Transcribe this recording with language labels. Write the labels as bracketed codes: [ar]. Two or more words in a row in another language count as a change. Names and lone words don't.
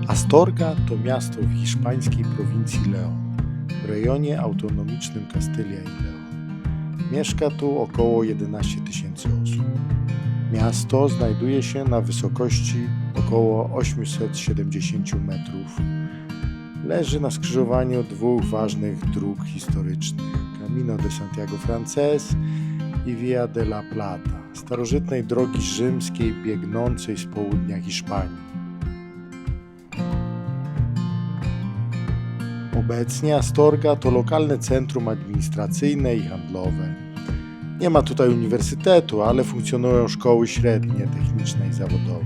[pl] Astorga to miasto w hiszpańskiej prowincji León, w rejonie autonomicznym Kastylia i León. Mieszka tu około 11 000 osób. Miasto znajduje się na wysokości około 870 metrów. Leży na skrzyżowaniu dwóch ważnych dróg historycznych: Camino de Santiago Francés i Vía de la Plata, starożytnej drogi rzymskiej biegnącej z południa Hiszpanii. Obecnie Astorga to lokalne centrum administracyjne i handlowe. Nie ma tutaj uniwersytetu, ale funkcjonują szkoły średnie, techniczne i zawodowe.